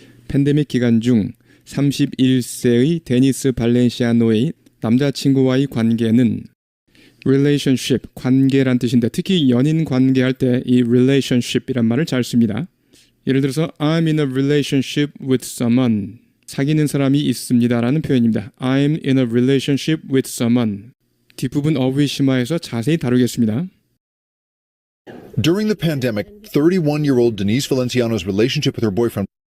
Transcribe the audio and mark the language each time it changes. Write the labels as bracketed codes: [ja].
[ko] 팬데믹 기간 중 31세의 데니스 발렌시아노의 남자친구와의 관계는 relationship, 관계란 뜻인데 특히 연인 관계할 때 이 relationship이란 말을 잘 씁니다. 예를 들어서 [en] I'm in a relationship with someone. [ko] 사귀는 사람이 있습니다라는 표현입니다. [en] I'm in a relationship with someone. [ko] 뒷부분 어휘심화해서 자세히 다루겠습니다. [en] During the pandemic, 31-year-old Denise Valenciano's relationship with her boyfriend